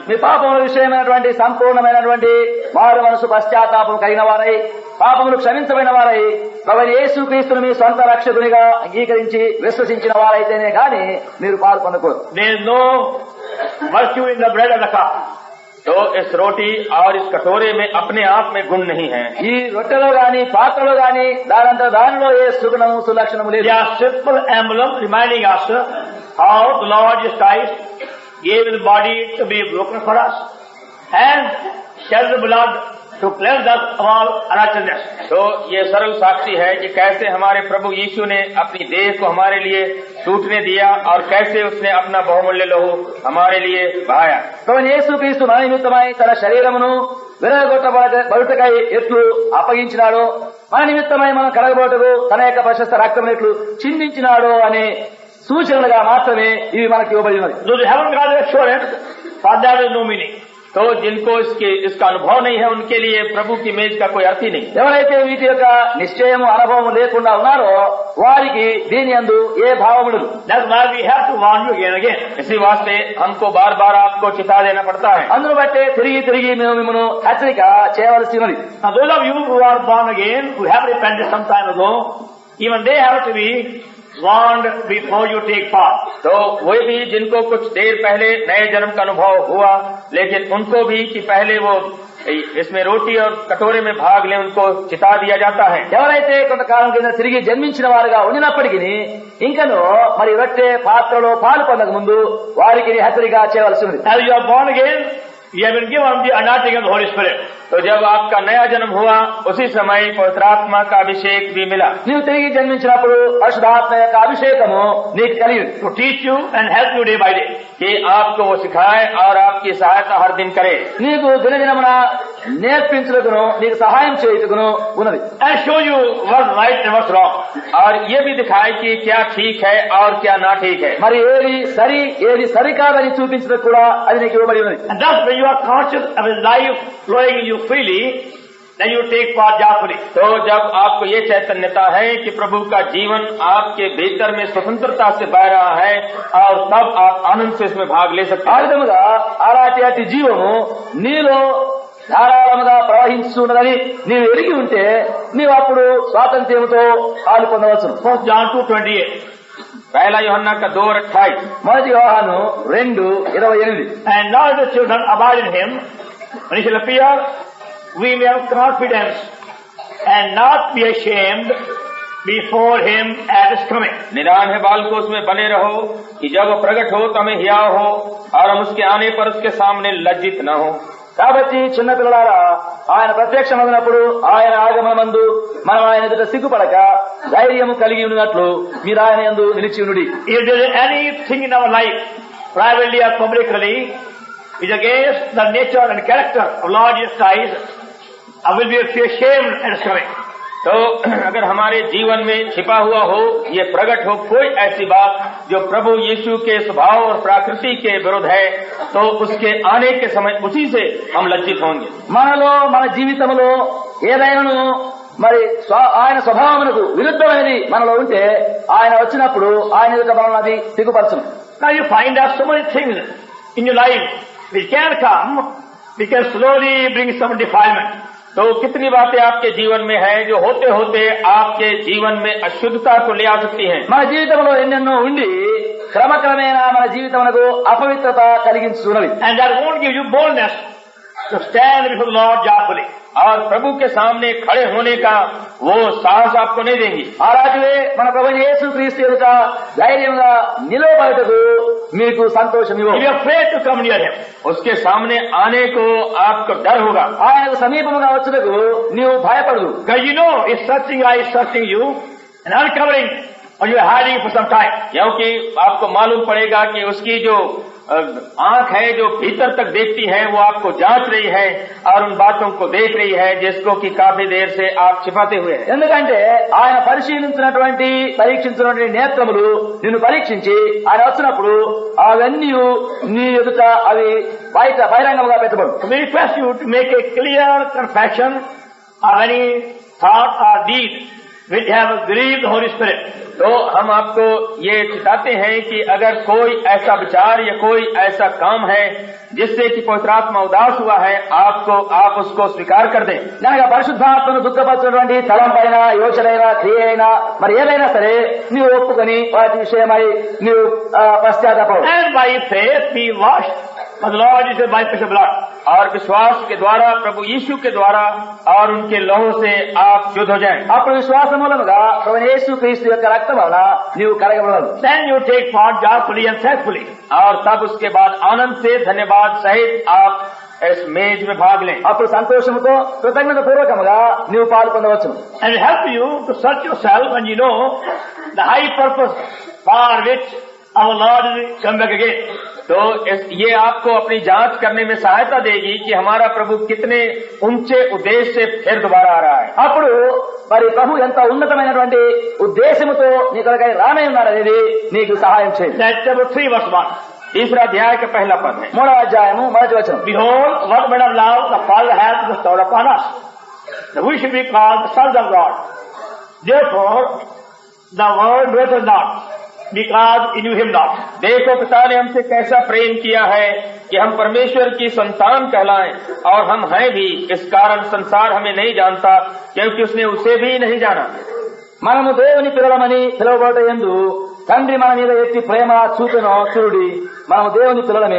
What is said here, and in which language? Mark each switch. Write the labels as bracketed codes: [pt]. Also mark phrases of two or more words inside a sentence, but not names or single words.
[te] మీ పాపముల విషయమైనటువంటి సంపూర్ణమైనటువంటి మారు మనసు పశ్చాత్తాపం కలిగిన వారై పాపములు క్షమించబడిన వారై ప్రభువైన యేసుక్రీస్తును మీ సొంత రక్షకునిగా అంగీకరించి విశ్వసించిన వారైతేనే గాని మీరు పాలు పొందకూడదు. [en] There is no virtue in the bread and the cup. [hi] तो इस रोटी और इस कटोरे में अपने आप में गुण नहीं है। [te] ఈ రొట్టెలో గాని పాత్రలో గాని దానిలో ఏ సుగుణము సులక్షణము లేదు. [en] They are simple emblem reminding us how the Lord Jesus Christ gave his body to be broken for us and shed the blood to cleanse us of all unrighteousness. [hi] तो ये सरल साक्षी है कि कैसे हमारे प्रभु यीशु ने अपनी देह को हमारे लिए टूटने दिया और कैसे उसने अपना बहुमूल्य लहू हमारे लिए बहाया। [te] ప్రభువైన యేసుక్రీస్తు మన నిమిత్తమై తన శరీరమును విరగొట్టబడుటకై ఎట్లు అప్పగించినాడో మన నిమిత్తమై మనం కడగబోటకు తన యొక్క ప్రశస్త రక్తమును ఎట్లు చిందించినాడో అనే సూచనలుగా మాత్రమే ఇవి మనకి ఇవ్వబడినది. [en] Those who haven't got the assurance, for that is no meaning. [hi] तो जिनको इसका अनुभव नहीं है उनके लिए प्रभु की मेज का कोई अर्थ ही नहीं। [te] ఎవరైతే వీటి యొక్క నిశ్చయము అనుభవం లేకుండా ఉన్నారో వారికి దీని యందు ఏ భావము లేదు. [en] That's why we have to warn you again and again. [hi] इसी वास्ते हमको बार बार आपको चिता देना पड़ता है। [te] అందును బట్టే తిరిగి మేము మిమ్మల్ని హెచ్చరిక చేయవలసినది. [en] Now those of you who are born again, who have repented some time ago, even they have to be warned before you take part. [hi] तो वे भी जिनको कुछ देर पहले नए जन्म का अनुभव हुआ लेकिन उनको भी कि पहले वो इसमें रोटी और कटोरे में भाग लें उनको चिता दिया जाता है। [te] ఎవరైతే కొంతకాలం కింద తిరిగి జన్మించిన వారుగా ఉండినప్పటికీ ఇంకను మరి రొట్టె పాత్రలో పాలు పొందక ముందు వారికి హెచ్చరిక చేయవలసి ఉంది. [en] As you are born again, you have been given the anointing of the Holy Spirit. [hi] तो जब आपका नया जन्म हुआ उसी समय पवित्र आत्मा का अभिषेक भी मिला। [te] నీవు తిరిగి జన్మించినప్పుడు పరిశుద్ధాత్మ యొక్క అభిషేకము నీకు కలిగింది. [en] To teach you and help you day by day. [hi] कि आपको वो सिखाए और आपकी सहायता हर दिन करे। [te] నీకు దినదినమున నేర్పించుటకును నీకు సహాయం చేయుటకును ఉన్నది. [en] And show you what's right and what's wrong. [hi] और ये भी दिखाए कि क्या ठीक है और क्या ना ठीक है। [te] మరి ఏది సరి ఏది సరికాదని చూపించడం కూడా అది నీకు ఇవ్వబడి ఉన్నది. [en] And thus when you are conscious of his life flowing in you freely, then you take part joyfully. [hi] तो जब आपको ये चैतन्यता है कि प्रभु का जीवन आपके भीतर में स्वतंत्रता से बह रहा है और तब आप आनंद से इसमें भाग ले सकते [te] ఆ [hi] हैं। [te] విధముగా అలాంటి జీవము నీలో ధారాళముగా ప్రవహించున్నదని నీవు ఎరిగి ఉంటే నీవు అప్పుడు స్వాతంత్ర్యంతో పాలు పొందవచ్చును. [en] 1 John 2:28. [hi] पहला यूहन्ना का 2:28। [te] మొదటి యోహాను 2:28. [en] And now the children abide in him, when he shall appear, we may have confidence and not be ashamed before him at his coming. [hi] निदान है बालको उसमें बने रहो कि जब वो प्रकट हो तो हमें हियाव हो और हम उसके आने पर उसके सामने लज्जित न हो। [te] కాబట్టి చిన్నపిల్లలారా ఆయన ప్రత్యక్షమగినప్పుడు ఆయన ఆగమనమందు మనం ఆయన ఎదుట సిగ్గుపడక ధైర్యము కలిగి ఉన్నట్లు మీరు ఆయన యందు నిలిచి ఉండుడి. [en] If there is anything in our life, privately or publicly, is against the nature and character of Lord Jesus Christ, I will be ashamed at his coming. [hi] तो अगर हमारे जीवन में छिपा हुआ हो ये प्रकट हो कोई ऐसी बात जो प्रभु यीशु के स्वभाव और प्रकृति के विरुद्ध है तो उसके आने के समय उसी से हम लज्जित होंगे। [te] మనలో మన జీవితంలో ఏదైనాను మరి ఆయన స్వభావమునకు విరుద్ధమైనది మనలో ఉంటే ఆయన వచ్చినప్పుడు ఆయన ఎదుట మనల్ని అది సిగ్గుపరచును. [en] Now you find out so many things in your life which can come, which can slowly bring some defilement. [hi] तो कितनी बातें आपके जीवन में है जो होते होते आपके जीवन में अशुद्धता को ले आ सकती हैं। [te] మన జీవితంలో ఎన్నెన్నో ఉండి క్రమక్రమేణా మన జీవితమునకు అపవిత్రత కలిగించున్నవి. [en] And that won't give you boldness to stand before the Lord joyfully. [hi] और प्रभु के सामने खड़े होने का वो साहस आपको नहीं देंगी। [te] అలాగే మన ప్రభు యేసుక్రీస్తు ఎదుట ధైర్యంగా నిలబడటకు మీకు సంతోషం [en] If you [te] ఇవ్వు. [en] are afraid to come near him, [hi] उसके सामने आने को आपको डर होगा [te] ఆయనకు సమీపముగా వచ్చుటకు నీవు భయపడదు. [en] because you know his searching eye is searching you and uncovering or you are hiding for some time. [hi] क्योंकि आपको मालूम पड़ेगा कि उसकी जो आंख है जो भीतर तक देखती है वो आपको जांच रही है और उन बातों को देख रही है जिसको कि काफी देर से आप छिपाते हुए हैं। [te] ఎందుకంటే ఆయన పరీక్షించినటువంటి నేత్రములు నిన్ను పరీక్షించి ఆయన వచ్చినప్పుడు అవన్నీ నీ ఎదుట అవి బయట బహిరంగంగా పెట్టబడు. [en] So we request you to make a clear confession of any thought or deed which have grieved the Holy Spirit. [hi] तो हम आपको ये चिताते हैं कि अगर कोई ऐसा विचार या कोई ऐसा काम है जिससे कि पवित्र आत्मा उदास हुआ है, आप उसको स्वीकार कर दें। [te] కనుక పరిశుద్ధాత్మను దుఃఖపరచినటువంటి తలంపైనా యోచనైనా క్రియ అయినా మరి ఏదైనా సరే నీవు ఒప్పుకొని వాటి విషయమై నీవు పశ్చాత్తాపడు. [en] And by faith be washed by the Lord Jesus by precious blood. [hi] और विश्वास के द्वारा, प्रभु यीशु के द्वारा और उनके लहू से आप शुद्ध हो जाएं। [te] అప్పుడు విశ్వాస మూలముగా ప్రభు యేసు క్రీస్తు యొక్క రక్తం వలన నీవు కడగబడదు. [en] Then you take part joyfully and thankfully. [hi] और तब उसके बाद आनंद से धन्यवाद सहित आप इस मेज में भाग लें। [te] అప్పుడు సంతోషముతో కృతజ్ఞత పూర్వకముగా నీవు పాలు పొందవచ్చు. [en] And it helps you to search yourself and you know the high purpose for which our Lord is come back again. [hi] तो ये आपको अपनी जांच करने में सहायता देगी कि हमारा प्रभु कितने ऊंचे उद्देश्य से फिर दोबारा आ रहा है। [te] అప్పుడు మరి ప్రభు ఎంత ఉన్నతమైనటువంటి ఉద్దేశముతో నీ కొరకై రానై ఉన్నారనేది నీకు సహాయం చేయండి. [en] That's chapter 3 verse 1. [hi] तीसरा अध्याय का पहला पद है। [te] 3వ అధ్యాయము 1వ వచనం. [en] Behold, what manner of love the Father hath bestowed upon us, that we should be called the sons of God. Therefore, the world knoweth us not, because he knew him not. [hi] देखो पिता ने हमसे कैसा प्रेम किया है कि हम परमेश्वर की संतान कहलाएं, और हम हैं भी। इस कारण संसार हमें नहीं जानता, क्योंकि उसने उसे भी नहीं जाना। [te] మనము దేవుని పిల్లలమని పిలువబడట యందు తండ్రి మన మీద ఎట్టి ప్రేమ చూపెనో చూడి మనము దేవుని పిల్లలమే.